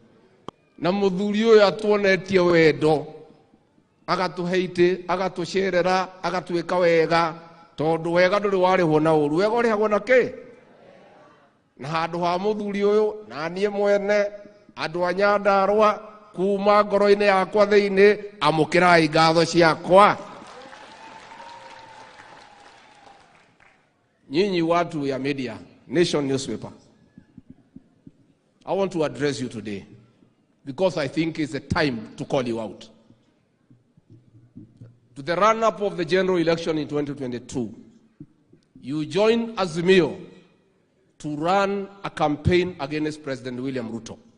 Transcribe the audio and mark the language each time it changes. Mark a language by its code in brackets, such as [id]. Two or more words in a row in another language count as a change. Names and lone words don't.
[ki] atuonetie wendo agatuheite agatucerera agatwika wega tondu wega nduri warihwo na uru wega urihagwo na ki na handu ha muthuri uyu na nie mwene andu a Nyandarua kuma ngoro-ini yakwa thiini amukirai ngatho ciakwa. [sw] Nyinyi watu ya [en] media, Nation newspaper, I want to address you today because I think it's a time to call you out. To the run-up of the general election in 2022, you joined Azimio to run a campaign against President William Ruto.